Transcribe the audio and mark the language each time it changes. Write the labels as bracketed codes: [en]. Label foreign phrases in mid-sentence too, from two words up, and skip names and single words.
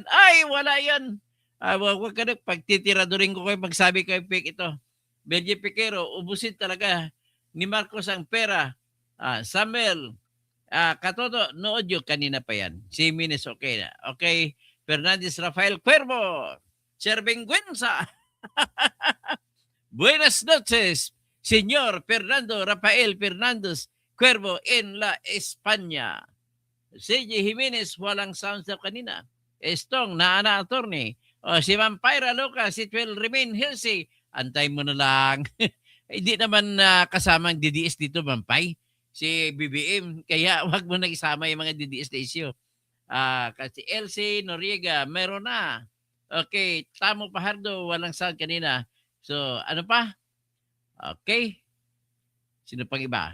[tl] Ay, wala yan. Wag ka na, pagtitiradurin ko kayo, magsabi kayo fake ito. Benji Piquero, ubusin talaga ni Marcos ang pera. Samuel, Katoto, nood yun, kanina pa yan. Si Minis, okay na. Okay, Fernandez Rafael Cuervo, Servingüenza. [es] Buenas noches, Señor Fernando Rafael Fernandez Cuervo en la España. [tl] CJ Jimenez, walang sounds daw kanina. Estong, naana attorney. O si Vampira Lucas, [en] it will remain healthy. [tl] Antay mo na lang. Hindi naman kasamang DDS dito, Vampay. Si BBM, kaya wag mo na isama yung mga DDS na issue. Kasi LC Noriega, meron na. Okay, Tamo Pajardo, walang sound kanina. So, ano pa? Okay. Sino pang iba?